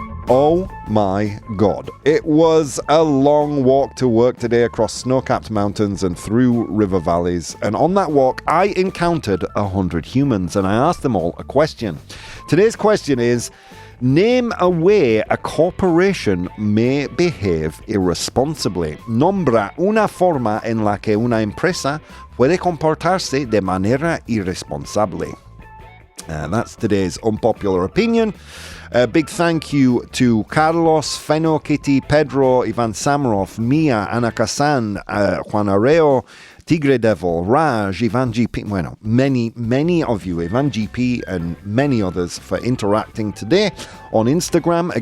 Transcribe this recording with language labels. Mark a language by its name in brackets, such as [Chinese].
[English] Oh my God. It was a long walk to work today across snow-capped mountains and through river valleys. And on that walk, I encountered 100 humans, and I asked them all a question. Today's question is, name a way a corporation may behave irresponsibly. [Spanish] Nombra una forma en la que una empresa puede comportarse de manera irresponsable. [English] That's today's unpopular opinion. A big thank you to Carlos, Feno, Kitty, Pedro, Ivan Samarov, Mia, Ana Casan, Juan Areo, Tigre Devil, Raj, Ivan GP, many of you, Ivan GP and many others for interacting today on Instagram.